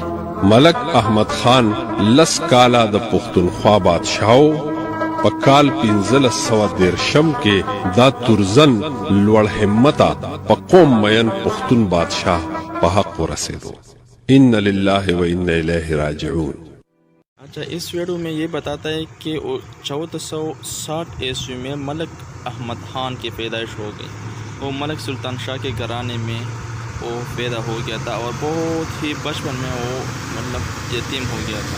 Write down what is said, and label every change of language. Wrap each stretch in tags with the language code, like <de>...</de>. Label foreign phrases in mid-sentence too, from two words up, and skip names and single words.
<ps>ملک احمد خان 10 کاله د پښتونخوا بادشاهو. په کال 1513 کې دا تورزن لوړ همته په قوم مین پښتون بادشاہ په حق ورسېدو.</ps> <ar>ان لله و انا الیه راجعون.</ar> <ur>اچھا، اس ویڈیو میں یہ بتاتا ہے کہ 1460 عیسوی میں ملک احمد خان کی پیدائش ہو گئی. وہ ملک سلطان شاہ کے گھرانے میں وہ پیدا ہو گیا تھا اور بہت ہی بچپن میں وہ یتیم ہو گیا تھا.</ur>